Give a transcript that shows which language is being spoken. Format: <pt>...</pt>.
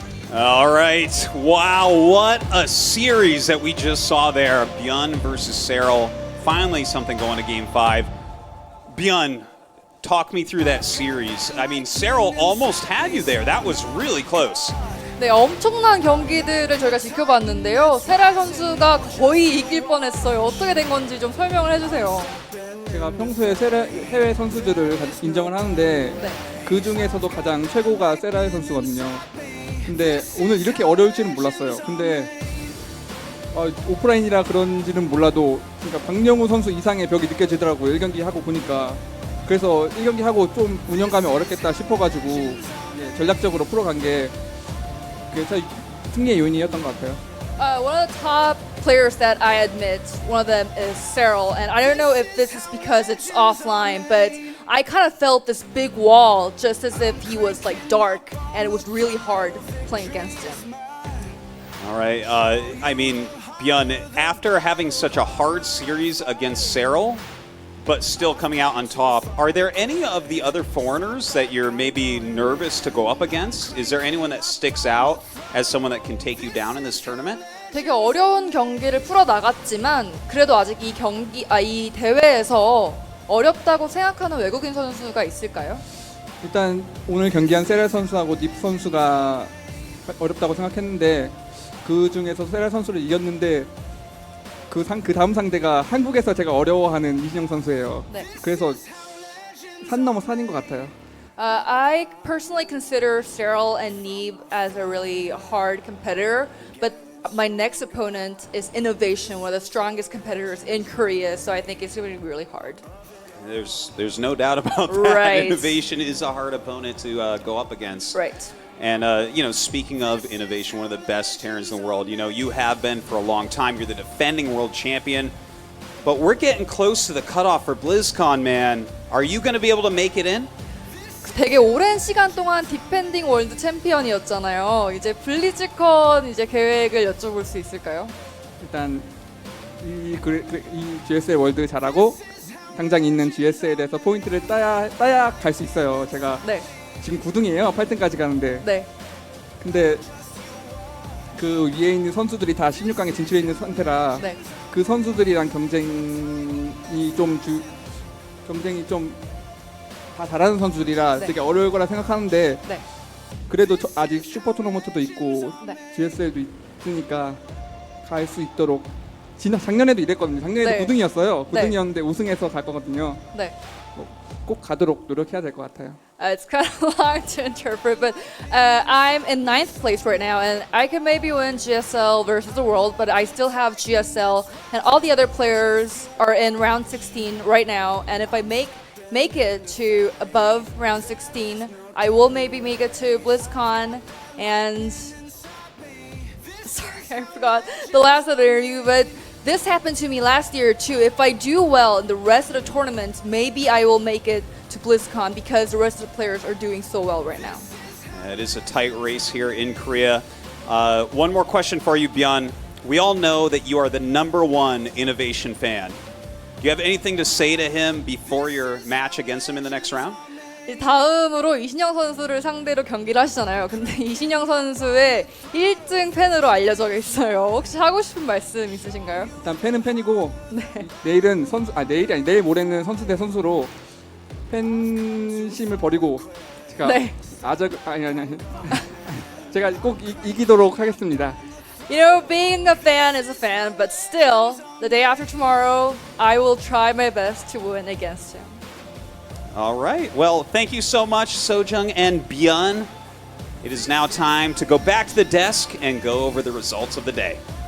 <en>All right. Wow, what a series that we just saw there. ByuN versus Serral. Finally something going to Game 5. ByuN, talk me through that series. I mean, Serral almost had you there. That was really close.</en> <ko>네, 엄청난 경기들을 저희가 지켜봤는데요. 세랄 선수가 거의 이길 뻔했어요. 어떻게 된 건지 좀 설명을 해주세요. 제가 평소에 해외 선수들을 인정을 하는데 그 중에서도 가장 최고가 세랄 선수거든요. 근데 오늘 이렇게 어려울 줄은 몰랐어요. 근데 오프라인이라 그런지는 몰라도 그러니까 박영우 선수 이상의 벽이 느껴지더라고요. 1경기 하고 보니까. 그래서 1경기 하고 좀 운영감이 어렵겠다 싶어가지고 전략적으로 풀어간 게 그래서 승리의 요인이었던 것 같아요.</ko> <en>One of the top players that I admit, one of them is Serral, and I don't know if this is because it's offline, but I kind of felt this big wall, just as if he was like dark, and it was really hard playing against him. All right. I mean, ByuN, after having such a hard series against Serral, but still coming out on top, are there any of the other foreigners that you're maybe nervous to go up against? Is there anyone that sticks out as someone that can take you down in this tournament?</en> <ko>되게 어려운 경기를 풀어 나갔지만 그래도 아직 이 대회에서 어렵다고 생각하는 외국인 선수가 있을까요? 일단 오늘 경기한 세랄 선수하고 닙 선수가 어렵다고 생각했는데 그 중에서 세랄 선수를 이겼는데 그 다음 상대가 한국에서 제가 어려워하는 이신영 선수예요. 네. 그래서 산 넘어 산인 것 같아요.</ko> <en>I personally consider Serral and Neeb as a really hard competitor, but my next opponent is Innovation, one of the strongest competitors in Korea, so I think it's going to be really hard. There's no doubt about that. Right. Innovation is a hard opponent to go up against. Right. And, speaking of Innovation, one of the best Terrans in the world, you have been for a long time. You're the defending world champion. But we're getting close to the cutoff for BlizzCon, man. Are you going to be able to make it in?</en> <ko>되게 오랜 시간 동안 디펜딩 월드 챔피언이었잖아요. 이제 블리즈컨 이제 계획을 여쭤볼 수 있을까요? 일단 이 GSL 월드 잘하고 당장 있는 GSL에서 포인트를 따야 갈 수 있어요. 제가 네. 지금 9등이에요. 8등까지 가는데. 네. 근데 그 위에 있는 선수들이 다 16강에 진출해 있는 상태라 네. 그 선수들이랑 경쟁이 좀 다 잘하는 선수들이라 네. 되게 어려울 거라 생각하는데 네. 그래도 아직 슈퍼 토너먼트도 있고 네. GSL도 있으니까 갈 수 있도록 작년에도 이랬거든요. 작년에도 네. 9등이었어요. 네. 9등이었는데 우승해서 갈 거거든요. 네. 꼭 가도록 노력해야 될 것 같아요.</ko> <en>It's kind of long to interpret, but I'm in 9th place right now, and I can maybe win GSL versus the world, but I still have GSL, and all the other players are in round 16 right now, and if I make it to above round 16, I will maybe make it to BlizzCon, and sorry, I forgot the last interview, but this happened to me last year too. If I do well in the rest of the tournament, maybe I will make it to BlizzCon because the rest of the players are doing so well right now. It is a tight race here in Korea. One more question for you, ByuN. We all know that you are the #1 Innovation fan. Do you have anything to say to him before your match against him in the next round?</en> <ko>다음으로 이신영 선수를 상대로 경기를 하시잖아요. 근데 이신영 선수의 1등 팬으로 알려져 있어요. 혹시 하고 싶은 말씀 있으신가요? 일단 팬은 팬이고 네. 내일은 내일 모레는 선수 대 선수로 팬심을 버리고 제가 네. 아니 제가 꼭 이기도록 하겠습니다.</ko> <en>You know, being a fan is a fan, but still, the day after tomorrow, I will try my best to win against him. All right. Well, thank you so much, Sojung and ByuN. It is now time to go back to the desk and go over the results of the day.</en>